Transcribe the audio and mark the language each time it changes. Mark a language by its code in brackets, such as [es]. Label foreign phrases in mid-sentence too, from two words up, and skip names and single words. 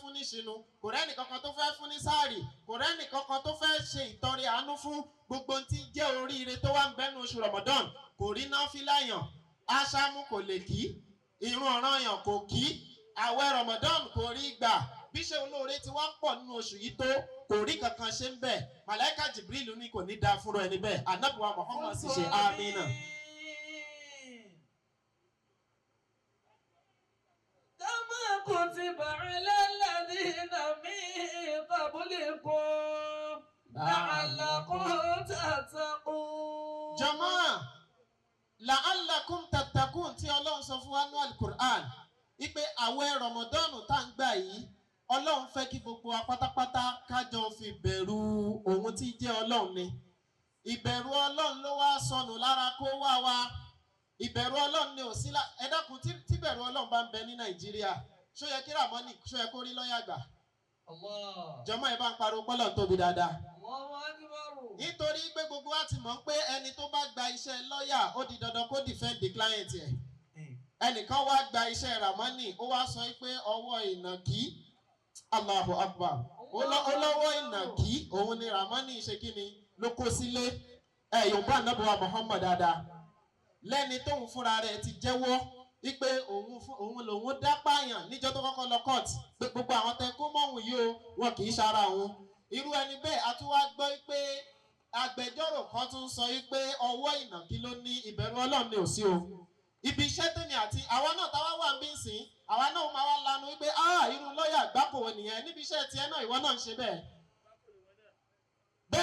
[yo] fún ní ṣinu kò rẹ́nì kankan tó fẹ́ fún ní sáàrì kò rẹ́nì kankan tó fẹ́ ṣe ìtọrẹ àánú fún gbogbo tí jẹ́ oríire tó wà ń bẹ́nu oṣù Ramadan kò rí náfílà yàn aṣáámú kò lè kí ìrun ọ̀ranyàn kò kí àwẹ̀ Ramadan kò rí gbà bí ṣe olóore tí wọ́n pọ̀ nínú oṣù yìí tó kò rí kankan ṣe ń bẹ̀ Màláíkà Jibril ní kò ní dáa fúnra ẹni bẹ́ẹ̀ ànábùwà Muhammad sì ṣe àmín náà. [ar] كتب على الذين من قبلكم لعلكم تتقون. [yo] Jàmáà [ar] لعلكم تتقون [yo] tí Ọlọ́run sọ fún wa ní Al-Qur'an wípé àwẹ̀ Ramadan tá ń gbà yìí Ọlọ́run fẹ́ kí gbogbo wa pátápátá kájọ fi bẹ̀rù òun tí jẹ́ Ọlọ́run ni. Ìbẹ̀rù Ọlọ́run ló wá sọnù lára kó wá wa. Ìbẹ̀rù Ọlọ́run ni ò sí ẹ dákun tí bẹ̀rù Ọlọ́run bá ń bẹ ní Nàìjíríà ṣó yẹ kí Ràmọ́nì ṣó yẹ kó rí lọ́yà gbà. Jàmáà ẹ bá ń pariwo pọ́lọ̀ tóbi dáadáa. Nítorí pé gbogbo wa ti mọ̀ pé ẹni tó bá gba iṣẹ́ lọ́yà ó di dandan kó [en] defend the client [yo] ẹ̀. Ẹnìkan wá gba iṣẹ́ Ràmọ́nì ó wá sọ pé ọwọ́ ìnàkí [ar] الله أكبر [yo] olówó ìnàkí òun ni Ràmọ́nì ṣe kí ni ló kó sílé Yorùbá ànábùwà Muhammad dáadáa lẹ́ni tóun fúnra rẹ̀ ti jẹ́wọ́ wípé òun lòun dá pààyàn níjọ́ tó kọ́kọ́ lọ court pé gbogbo àwọn tẹ kó mọ̀hún yìí o wọn kì í ṣara òun irú ẹni bẹ́ẹ̀ a tún wá gbọ́ pé agbẹjọ́rò kan tún sọ wípé ọwọ́ ìnàkí ló ní ìbẹ̀rù Ọlọ́run ni ò sí o ibi iṣẹ́ tèmi àti àwa náà táwa wà ń bí sìn àwa náà máa wá lanu wípé irú lọ́ọ̀yà gbáko nìyẹn níbi iṣẹ́ tiẹ̀ náà ìwọ náà ń ṣe bẹ́ẹ̀.